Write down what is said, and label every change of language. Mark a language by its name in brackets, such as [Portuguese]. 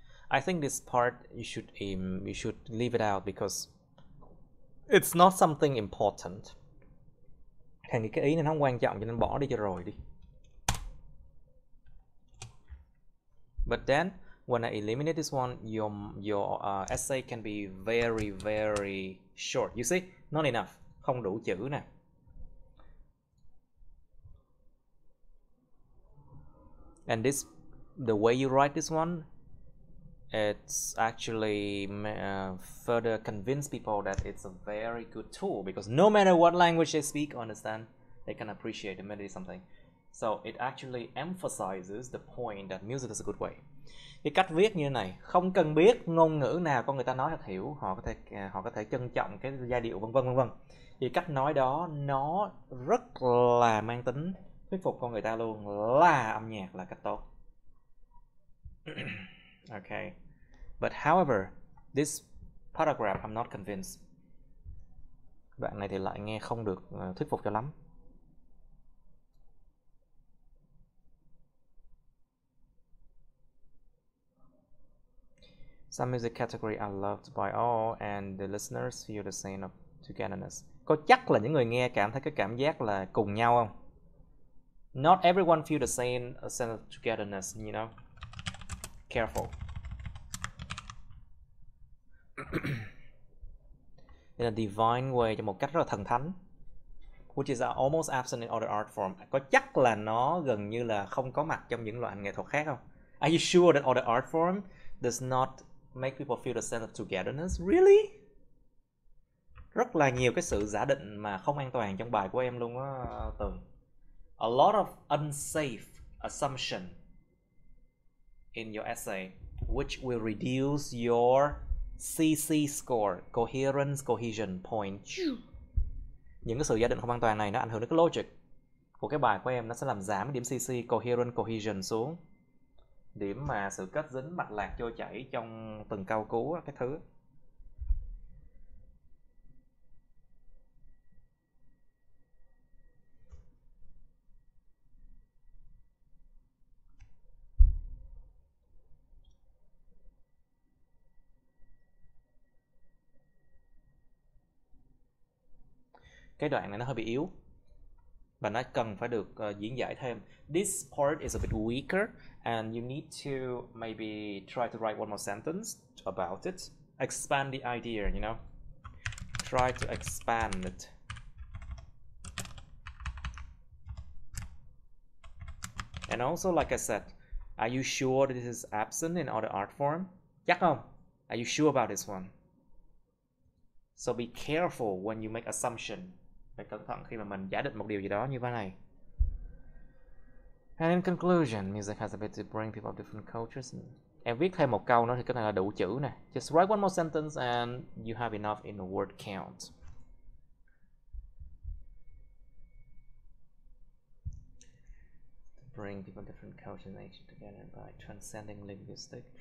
[English] I think this part you should leave it out because it's not something important. [Vietnamese] Thằng nghĩ cái ý này nó không quan trọng cho nên bỏ đi cho rồi đi. [English] But then when I eliminate this one, your essay can be very very short. You see, not enough, [Vietnamese] không đủ chữ nè. [English] And this, the way you write this one, it's actually further convince people that it's a very good tool because no matter what language they speak or understand, they can appreciate immediately something. So it actually emphasizes the point that music is a good way. [Vietnamese] Cái cách viết như thế này, không cần biết ngôn ngữ nào con người ta nói thật hiểu, họ có thể trân trọng cái giai điệu vân vân vân vân. Thì cách nói đó nó rất là mang tính thuyết phục con người ta luôn, là âm nhạc là cách tốt. [English] Okay. But however, this paragraph I'm not convinced. [Vietnamese] Đoạn này thì lại nghe không được thuyết phục cho lắm. [English] Some music category are loved by all and the listeners feel the same of togetherness. [Vietnamese] Có chắc là những người nghe cảm thấy cái cảm giác là cùng nhau không? [English] Not everyone feel the same sense of togetherness, you know. Careful. In a divine way, [Vietnamese] trong một cách rất là thần thánh, [English] which is almost absent in other art form. [Vietnamese] Có chắc là nó gần như là không có mặt trong những loại nghệ thuật khác không? [English] Are you sure that other art form does not make people feel the sense of togetherness? Really? [Vietnamese] Rất là nhiều cái sự giả định mà không an toàn trong bài của em luôn á, Tường. [English] A lot of unsafe assumption in your essay, which will reduce your CC score, coherence, cohesion point. [Vietnamese] Những cái sự giả định không an toàn này nó ảnh hưởng đến cái logic của cái bài của em, nó sẽ làm giảm điểm CC, coherence, cohesion xuống. Điểm mà sự kết dính, mạch lạc trôi chảy trong từng câu cú, cái thứ. Cái đoạn này nó hơi bị yếu và nó cần phải được diễn giải thêm. [English] This part is a bit weaker and you need to maybe try to write one more sentence about it. Expand the idea, you know. Try to expand it. And also, like I said, are you sure that this is absent in other art form? [Vietnamese] Chắc không? [English] Are you sure about this one? So be careful when you make assumption. [Vietnamese] Phải cẩn thận khi mà mình giả định một điều gì đó như thế này. [English] And in conclusion, music has a ability to bring people of different cultures. [Vietnamese] Em viết thêm một câu nữa thì cái này là đủ chữ nè. [English] Just write one more sentence and you have enough in the word count. To bring people of different cultures and nations together by transcending linguistic.